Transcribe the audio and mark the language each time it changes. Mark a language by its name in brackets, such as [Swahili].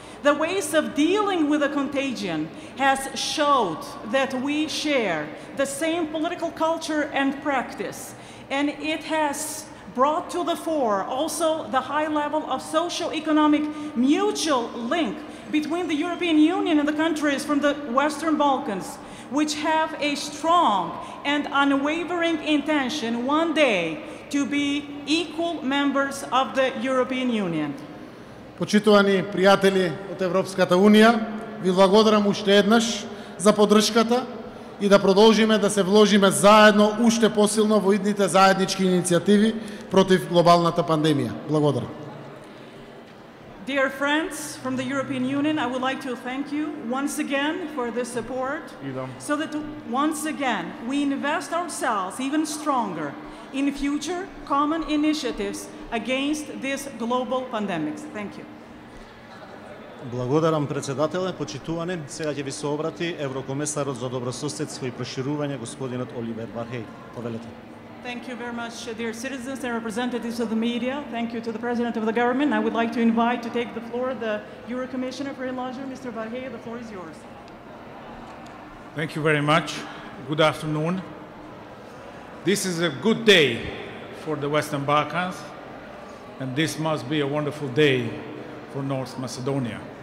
[English] The ways of dealing with the contagion has showed that we share the same political culture and practice, and it has brought to the fore also the high level of socio-economic mutual link between the European Union and the countries from the Western Balkans, which have a strong and unwavering intention one day to be equal members of the European Union. [Macedonian] Почитувани пријатели од Европската Унија, ви благодарам уште еднаш за поддршката и да продолжиме да се вложиме заедно уште посилно во идните заеднички иницијативи против глобалната пандемија. Благодарам. [English] Dear friends from the European Union, I would like to thank you once again for this support, so that once again we invest ourselves even stronger in future common initiatives against this global pandemic. Thank you. [Macedonian] Благодарам председателе, почитувани. Сега ќе ви се обрати еврокомесарот за добрососедство и проширување, господинот Оливер Varhejija. Повелете. [English] Thank you very much, dear citizens and representatives of the media. Thank you to the President of the Government. I would like to invite to take the floor the Euro Commissioner for Enlargement, Mr. Varhejija. The floor is yours. Thank you very much. Good afternoon. This is a good day for the Western Balkans, and this must be a wonderful day for North Macedonia.